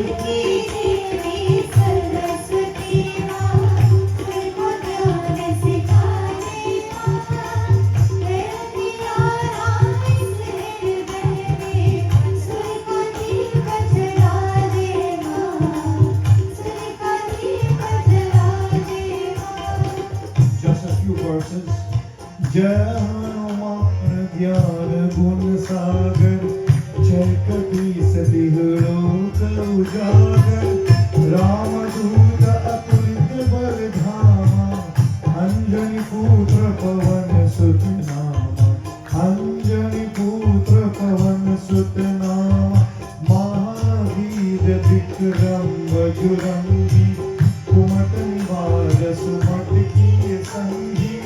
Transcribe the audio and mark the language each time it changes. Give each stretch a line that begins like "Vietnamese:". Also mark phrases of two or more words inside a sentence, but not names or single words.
Hindi: की देवी सरस्वती माँ सुर का ज्ञान सिखाए माँ दिया इस हृदय में सुर का दीप जला दे माँ सुर का दीप जला दे माँ
English: just a few verses.
Hindi: जय हनुमान ज्ञान गुण सागर जय कपीस तिहलोक उजागर रामदूत अतुलित बल धामा अंजनी पुत्र पवन सुत नामा अंजनी पुत्र पवन सुत नामा महावीर विक्रम बजरंगी कुमत निवार सुमत की संगी